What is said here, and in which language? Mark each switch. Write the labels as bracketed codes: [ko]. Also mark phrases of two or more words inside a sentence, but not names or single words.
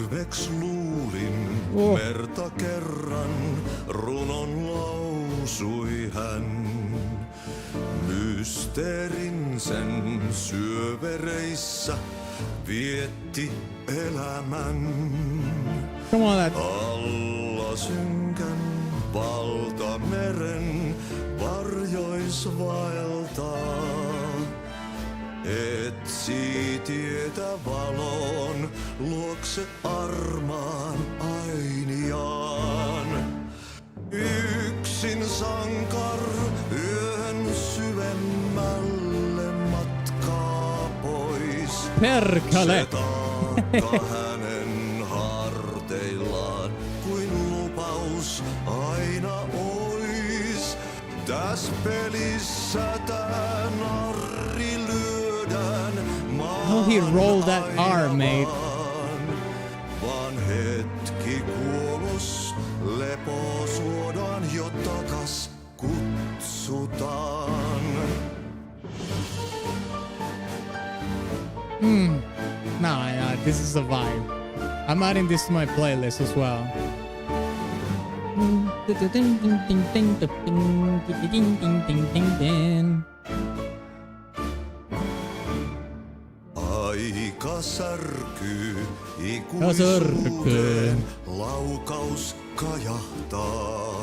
[fi] Hetkeksi luulin, merta kerran runon lausui hän. Mysteerin sen syövereissä vietti elämän. [en] Come on, that. [fi] Alla synkän valtameren varjois vaeltaa. Etsii tietä valon luokse armaan ainiaan. Yksin sankar yön syvemmälle matkaa pois. Perkele. Se taakka hänen harteillaan kuin lupaus aina ois. Täs pelissä tää narri lyödään [en] How he rolled that R, mate. [fi] Vaan hetki kuolos, lepo suodaan jo takas kutsutaan. [en] Nah, this is a vibe. I'm adding this to my playlist as well. [fi] Aika särkyy Särkyy. ikuisuuteen, laukaus kajahtaa.